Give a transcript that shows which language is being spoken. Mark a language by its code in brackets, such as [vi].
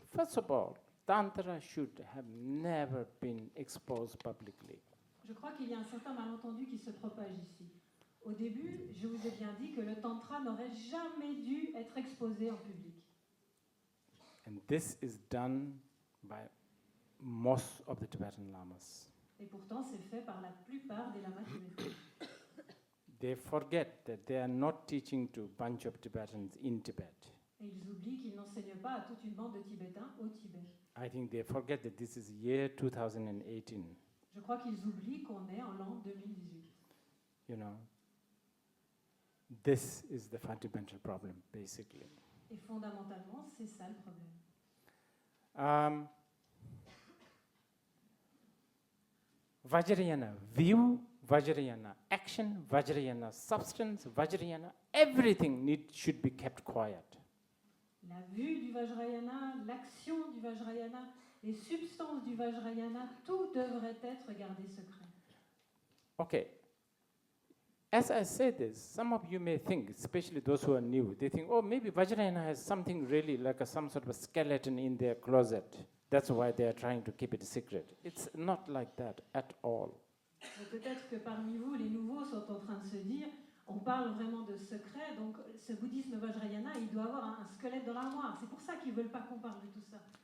[en] First of all, Tantra should have never been exposed publicly. [fr] Je crois qu'il y a un certain malentendu qui se propage ici. Au début, je vous ai bien dit que le Tantra n'aurait jamais dû être exposé en public. [en] And this is done by most of the Tibetan lamas. [fr] Et pourtant, c'est fait par la plupart des lamas tibétains. [en] They forget that they are not teaching to a bunch of Tibetans in Tibet. [fr] Et ils oublient qu'ils n'enseignent pas à toute une bande de Tibétains au Tibet. [en] I think they forget that this is year 2018. [fr] Je crois qu'ils oublient qu'on est en l'an 2018. [en] This is the fundamental problem, basically. [fr] Et fondamentalement, c'est ça le problème. [en] Vajrayana view, Vajrayana action, Vajrayana substance, Vajrayana, everything should be kept quiet. [fr] La vue du Vajrayana, l'action du Vajrayana, les substances du Vajrayana, tout devrait être gardé secret. [en] Okay. As I say this, some of you may think, especially those who are new, they think, oh, maybe Vajrayana has something really like some sort of a skeleton in their closet. That's why they are trying to keep it secret. It's not like that at all. [fr] Mais peut-être que parmi vous, les nouveaux sont en train de se dire, on parle vraiment de secret, donc ce bouddhisme Vajrayana, il doit avoir un squelette dans l'armoire. C'est pour ça qu'ils ne veulent pas qu'on parle de tout ça.